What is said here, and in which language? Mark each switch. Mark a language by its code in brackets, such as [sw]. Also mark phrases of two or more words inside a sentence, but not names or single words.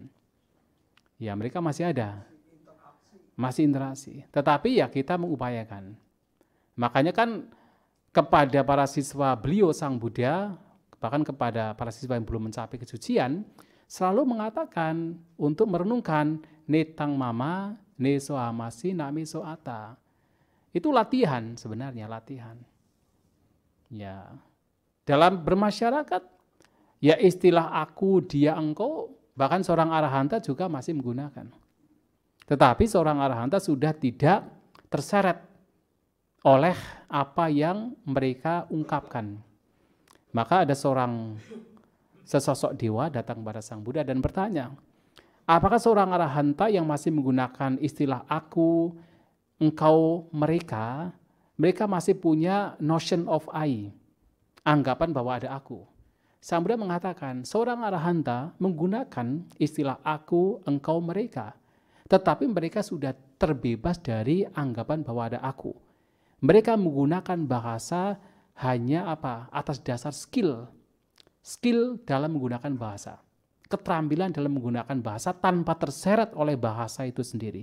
[id] Ya mereka masih ada, masih interaksi. Tetapi ya kita mengupayakan. Makanya kan kepada para siswa beliau Sang Buddha, bahkan kepada para siswa yang belum mencapai kesucian, selalu mengatakan untuk merenungkan [pi] netang mama, neso amasi, namiso ata. [id] Itu latihan sebenarnya, latihan. Ya, dalam bermasyarakat, ya istilah aku, dia, engkau, bahkan seorang arahanta juga masih menggunakan. Tetapi seorang arahanta sudah tidak terseret oleh apa yang mereka ungkapkan. Maka ada sesosok dewa datang kepada Sang Buddha dan bertanya, apakah seorang arahanta yang masih menggunakan istilah aku, engkau, mereka masih punya [en] notion of I, [id] anggapan bahwa ada aku. Sang Buddha mengatakan, seorang arahanta menggunakan istilah aku, engkau, mereka, tetapi mereka sudah terbebas dari anggapan bahwa ada aku. Mereka menggunakan bahasa hanya atas dasar skill dalam menggunakan bahasa, keterampilan dalam menggunakan bahasa tanpa terseret oleh bahasa itu sendiri.